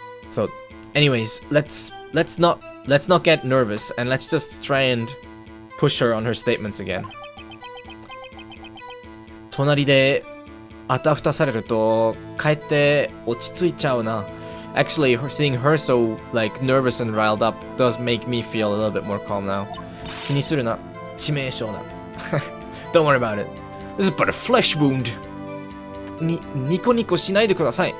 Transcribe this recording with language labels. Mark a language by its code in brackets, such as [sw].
[en] So anyways, let's not get nervous and let's just try and push her on her statements again. [ja] 隣であたふたされるとかえって落ち着いちゃうな. [en] Actually, seeing her so like nervous and riled up does make me feel a little bit more calm now. [ja] 気にするな.致命傷だ. [en] Don't worry about it. This is but a flesh wound. [ja] ニコニコしないでください.